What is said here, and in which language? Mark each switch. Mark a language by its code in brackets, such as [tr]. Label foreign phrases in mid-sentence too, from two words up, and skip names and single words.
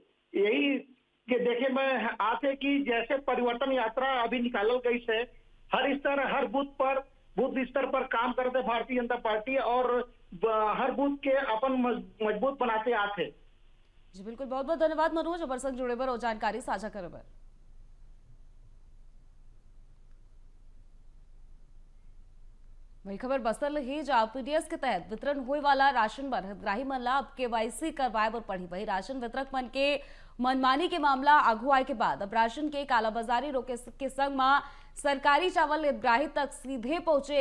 [hne] यही के देखे में आते कि जैसे परिवर्तन यात्रा अभी निकालल गई है, हर स्तर हर बूथ स्तर पर काम करते भारतीय जनता पार्टी और हर बूथ के अपन मजबूत बनाते आते। जी बिल्कुल, बहुत बहुत धन्यवाद मनोज, हमारे संग जुड़े बर और जानकारी साझा करे बर। वही खबर बस्तर ही जहां पीडीएस के तहत वितरण हुए वाला राशन बर हितग्राही मन ला अब केवाईसी करवाए बर पड़ी। वही राशन वितरक मन के मनमानी के मामला आगू आए के बाद अब राशन के कालाबाजारी रोके के संग में सरकारी चावल हितग्राही तक सीधे पहुंचे।